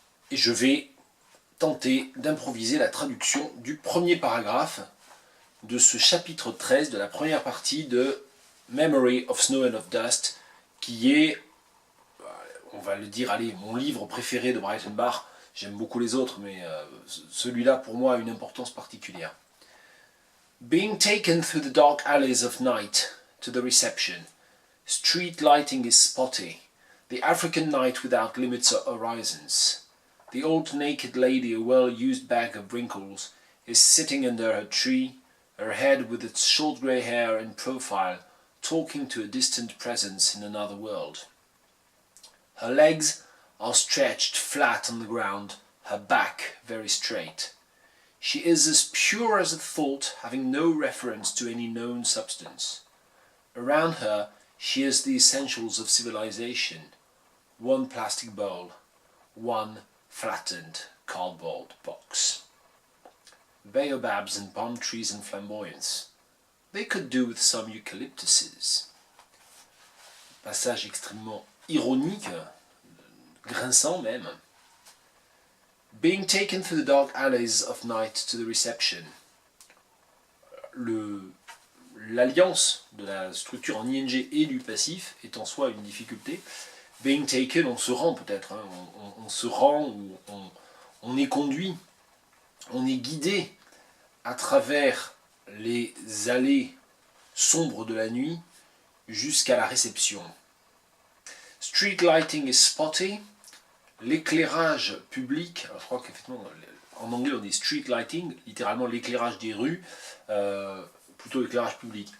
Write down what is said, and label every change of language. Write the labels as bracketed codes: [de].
[fr] Et je vais tenter d'improviser la traduction du premier paragraphe de ce chapitre 13 de la première partie de Memory of Snow and of Dust, qui est, on va le dire, allez, mon livre préféré de Breitenbach. J'aime beaucoup les autres, mais celui-là, pour moi, a une importance particulière. [en] Being taken through the dark alleys of night to the reception. Street lighting is spotty. The African night without limits or horizons. The old naked lady, a well-used bag of wrinkles, is sitting under her tree, her head with its short grey hair in profile, talking to a distant presence in another world. Her legs are stretched flat on the ground, her back very straight. She is as pure as a thought, having no reference to any known substance. Around her, she has the essentials of civilization. One plastic bowl, one flattened cardboard box. Baobabs and palm trees and flamboyance. They could do with some eucalyptuses. [fr] Passage extrêmement ironique, grinçant même. [en] Being taken through the dark alleys of night to the reception. [fr] L'alliance de la structure en ing et du passif est en soi une difficulté. [en] Being taken, [fr] on se rend peut-être, hein, on se rend, ou on est conduit, on est guidé à travers les allées sombres de la nuit jusqu'à la réception. [en] Street lighting is spotty. [fr] L'éclairage public, alors je crois qu'effectivement en anglais on dit street lighting, littéralement l'éclairage des rues, plutôt l'éclairage public.